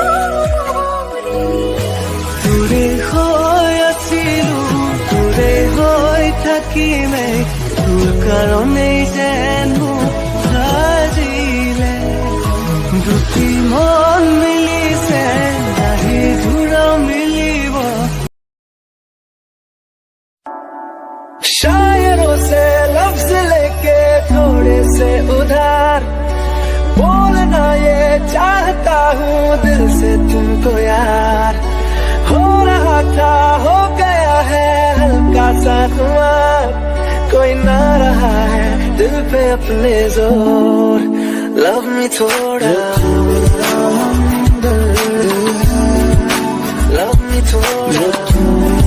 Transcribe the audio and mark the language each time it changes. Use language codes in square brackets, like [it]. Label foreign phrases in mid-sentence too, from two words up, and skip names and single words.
[as] তোৰে হৈ আছিলো তোৰে হৈ থাকিমে তোৰ কাৰণেই যেন মোক সাজিলে দুটি মন মিলিছে নাহি ঘূৰা মিলিব [hi] शायरों से लफ्ज लेके थोड़े से उधार बोलना ये चाहता हूँ दिल से तुमको यार हो रहा था हो गया है हल्का सा खुमार कोई ना रहा है दिल पे अपने जोर [en] love me [hi] थोड़ा [en] love me [hi] थोड़ा